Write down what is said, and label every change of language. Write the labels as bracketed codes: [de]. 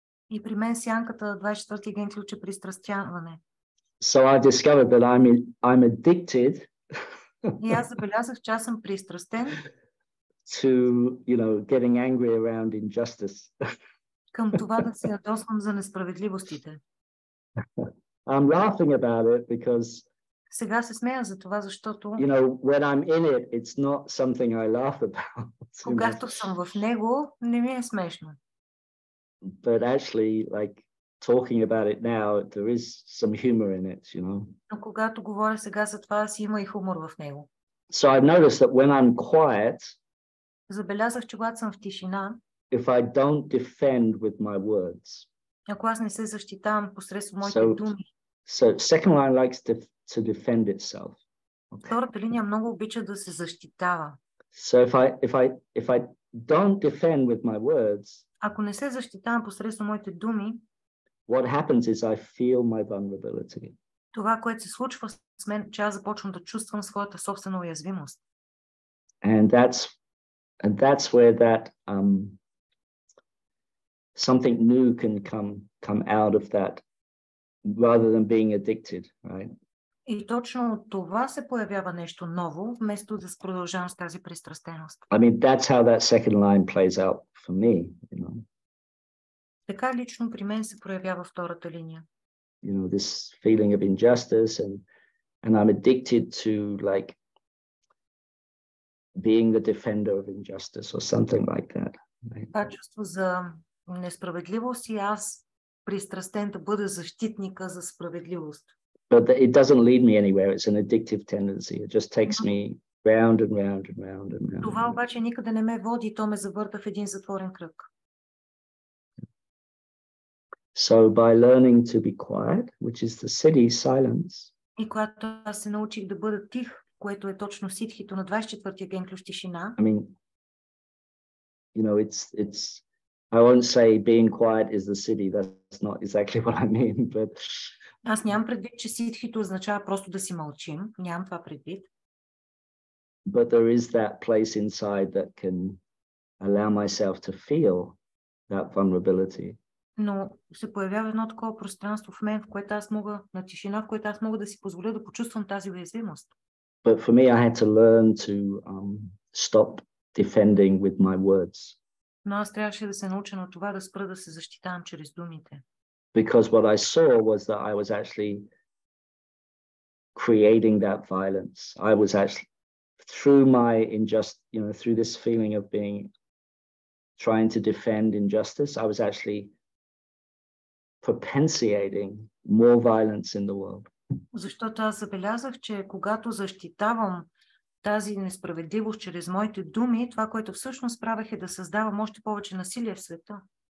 [bg] И при мен сянката 24-ти ген ключ е пристрастяване. [en] So I discovered that I'm addicted. [bg] И аз забелязах, че аз съм пристрастен. [en] To, getting angry around injustice. [bg] Към това да се ядосвам за несправедливостите. [en] I'm laughing about it because [bg] сега се смея за това, защото [en] when I'm in it, it's not something I laugh about. [bg] Когато съм в него, не ми е смешно. [en] But actually, talking about it now, there is some humor in it, [bg] Но когато говоря сега за това, си има и хумор в него. [en] So I've noticed that when I'm quiet, [bg] забелязах, че когато съм в тишина, [en] if I don't defend with my words, [bg] ако аз не се защитавам посредством моите думи, [en] so second line likes to defend itself. Okay. [bg] Втората линия много обича да се защитава. [en] So if I don't defend with my words, [bg] ако не се защитавам посредством моите думи, [en] what happens is I feel my vulnerability. [bg] Това, което се случва с мен, че аз започвам да чувствам своята собствена уязвимост. [en] And that's And that's where that something new can come out of that, rather than being addicted, right? [bg] И точно от това се появява нещо ново, вместо да продължавам с тази пристрастеност. [en] I mean, that's how that second line plays out for me, you know. [bg] Така лично при мен се проявява втората линия. [en] You know, this feeling of injustice, and I'm addicted to like being the defender of injustice or something like that. Right? [bg] Това чувство за несправедливост и аз пристрастен да бъда защитника за справедливост. [en] But it doesn't lead me anywhere. It's an addictive tendency. It just takes me round and round and round and round. [bg] Това обаче никъде не ме води, то ме завърта в един затворен кръг. [en] So by learning to be quiet, which is the siddhi silence. [bg] И когато аз се научих да бъда тих, което е точно ситхито на 24-тия ген ключ тишина. [en] I mean, you know, it's I won't say being quiet is the siddhi. That's not exactly what I mean, but [bg] аз нямам предвид, че ситхито означава просто да си мълчим. Нямам това предвид. [en] But there is that place inside that can allow myself to feel that vulnerability. [bg] Но се появява едно такова пространство в мен, в което аз мога, на тишина, в което аз мога да си позволя да почувствам тази уязвимост. [en] But for me, I had to learn to stop defending with my words. [bg] Но аз трябваше да се науча на това да спра да се защитавам чрез думите. [en] Because what I saw was that I was actually creating that violence. I was actually, through my through this feeling of trying to defend injustice, I was actually propitiating more violence in the world. [bg] Защото аз забелязах, че когато защитавам тази несправедливост чрез моите думи, това, което всъщност правех, е да създавам още повече насилие в света.